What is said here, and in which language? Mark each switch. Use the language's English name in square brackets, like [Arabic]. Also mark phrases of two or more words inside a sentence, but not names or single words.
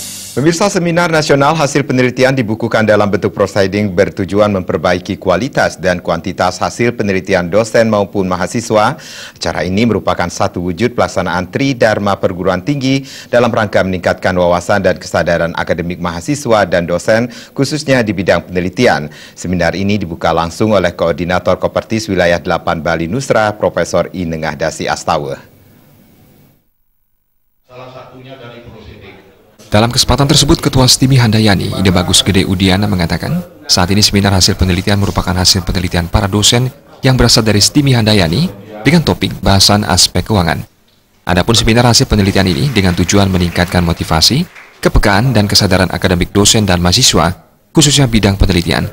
[Indonesian] Pemirsa, seminar nasional hasil penelitian dibukukan dalam bentuk proceeding bertujuan memperbaiki kualitas dan kuantitas hasil penelitian dosen maupun mahasiswa. Acara ini merupakan satu wujud pelaksanaan Tridharma perguruan tinggi dalam rangka meningkatkan wawasan dan kesadaran akademik mahasiswa dan dosen, khususnya di bidang penelitian. Seminar ini dibuka langsung oleh Koordinator Kopertis Wilayah 8 Bali Nusra, Profesor Inengah Dasi Astawa. Salah satunya dari proceeding. Dalam kesempatan tersebut, Ketua STIMI Handayani, Ida Bagus Gede Udiana mengatakan, saat ini seminar hasil penelitian merupakan hasil penelitian para dosen yang berasal dari STIMI Handayani dengan topik bahasan aspek keuangan. Adapun seminar hasil penelitian ini dengan tujuan meningkatkan motivasi, kepekaan dan kesadaran akademik dosen dan mahasiswa, khususnya bidang penelitian,